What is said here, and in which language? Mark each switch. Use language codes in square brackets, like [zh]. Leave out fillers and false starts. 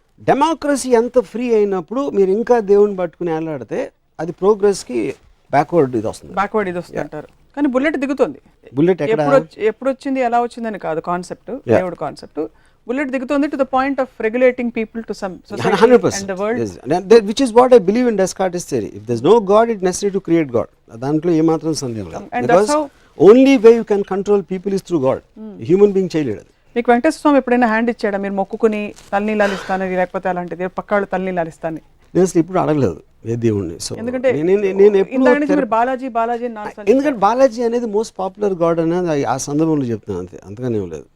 [te] Democracy ఎంత free అయినప్పుడు మీరు ఇంకా దేవుని పట్టుకుని వెళ్ళాడితే అది ప్రోగ్రెస్కి బ్యాక్వర్డ్ ఇది వస్తుంది అంటారు. కానీ బుల్లెట్ దిగుతుంది. బుల్లెట్ ఎప్పుడు వచ్చింది, ఎలా వచ్చిందని కాదు కాన్సెప్ట్, దేవుడు కాన్సెప్ట్. బుల్లెట్ దిగుతుంది [en] To the point of regulating people to some society and the world, which is what I believe in Descartes' theory. If there's no God, it's necessary to create God. [te] దాంట్లో ఏమాత్రం సందేహం లేదు. [en] Because only way you can control people is through God. [te] Human being చేయలేడు. మీకు వెంకటేశ్వర స్వామి ఎప్పుడైనా hand ఇచ్చాడా, మీరు మొక్కుకుని తలనీలాలు ఇస్తానని, లేకపోతే అలాంటిది పక్కాళ్ళు తలనీలాలు ఇస్తాను? నేను అసలు ఇప్పుడు అడగలేదు ఏ దేవుణ్ణి. సో ఎందుకంటే బాలాజీ ఎందుకంటే బాలాజీ అనేది మోస్ట్ పాపులర్ గాడ్ అనేది ఆ సందర్భంలో చెప్తున్నాను, అంతే, అంతగానే ఏం లేదు.